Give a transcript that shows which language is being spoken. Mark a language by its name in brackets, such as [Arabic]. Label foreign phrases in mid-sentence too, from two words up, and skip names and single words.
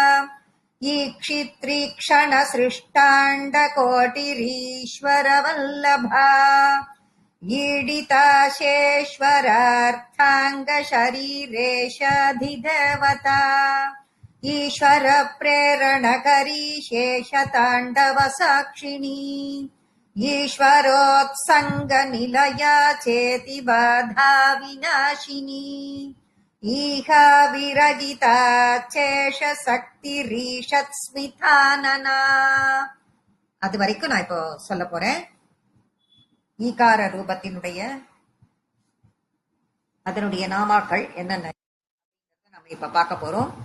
[Sanskrit] ईक्षित्रीक्षणसृष्टाण्डकोटिरीश्वरवल्लभा ईडिताशेश्वरार्थाङ्गशरीरेशाधिदेवता ईश्वर प्रेरणकरी शेषताण्डवसाक्षिणी ईश्वरोत्सङ्गनिलया चेतिबाधा विनाशिनी ईहा विरहिता शेष शक्ति रीषत् स्मितानना. [Tamil] அது வரைக்கும் நான் இப்போ சொல்ல போறேன். ஈகார ரூபத்தினுடைய அதனுடைய நாமாக்கள் என்னென்ன நம்ம இப்ப பார்க்க போறோம்.